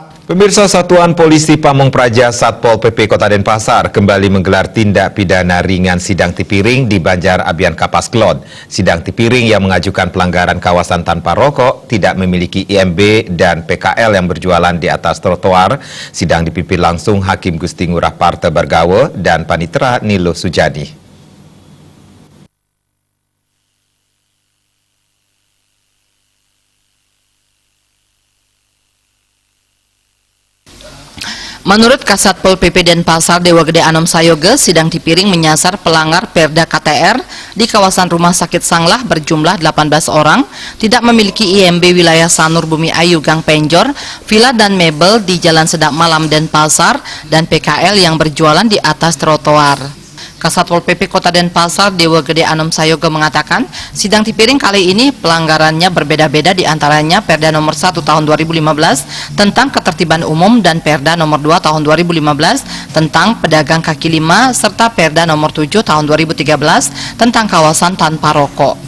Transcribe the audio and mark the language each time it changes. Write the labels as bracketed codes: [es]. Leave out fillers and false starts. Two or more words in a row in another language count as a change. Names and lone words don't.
[id] Pemirsa, Satuan Polisi Pamong Praja Satpol PP Kota Denpasar kembali menggelar tindak pidana ringan sidang tipiring di Banjar Abian Kapas Klon. Sidang tipiring yang mengajukan pelanggaran kawasan tanpa rokok, tidak memiliki IMB dan PKL yang berjualan di atas trotoar. Sidang dipimpin langsung Hakim Gusti Ngurah Parte Bargawe dan Panitera Nilo Sujadi. Menurut Kasatpol PP Denpasar Dewa Gede Anom Sayoge, sidang tipiring menyasar pelanggar Perda KTR di kawasan Rumah Sakit Sanglah berjumlah 18 orang, tidak memiliki IMB wilayah Sanur Bumi Ayu Gang Penjor, villa dan mebel di Jalan Sedap Malam Denpasar, dan PKL yang berjualan di atas trotoar. Kasatpol PP Kota Denpasar Dewa Gede Anom Sayoge mengatakan, sidang tipiring kali ini pelanggarannya berbeda-beda, di antaranya Perda nomor 1 tahun 2015 tentang ketertiban umum dan Perda nomor 2 tahun 2015 tentang pedagang kaki lima serta Perda nomor 7 tahun 2013 tentang kawasan tanpa rokok.